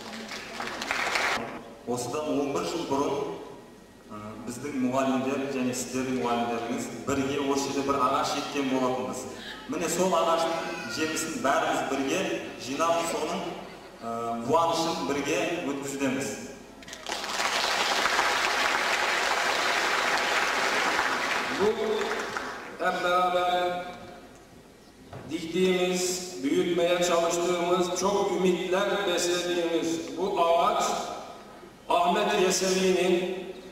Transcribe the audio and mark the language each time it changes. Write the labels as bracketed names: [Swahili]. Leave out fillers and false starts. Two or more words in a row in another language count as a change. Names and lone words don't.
[Kazakh] Осыдан 11 жыл бұрын біздің мұғалімдер және сіздердің мұғалімдеріңіз бірге осы жерде бір ағаш еккен болатынбыз. Міне сол ағаштың жемісін бәріміз бірге жинап, соның қуанышын бірге өткізудеміз. [Turkish] Bu hep beraber diktiğimiz, büyütmeye çalıştığımız, çok ümitler beslediğimiz bu ağaç Ahmet Yesevi'nin,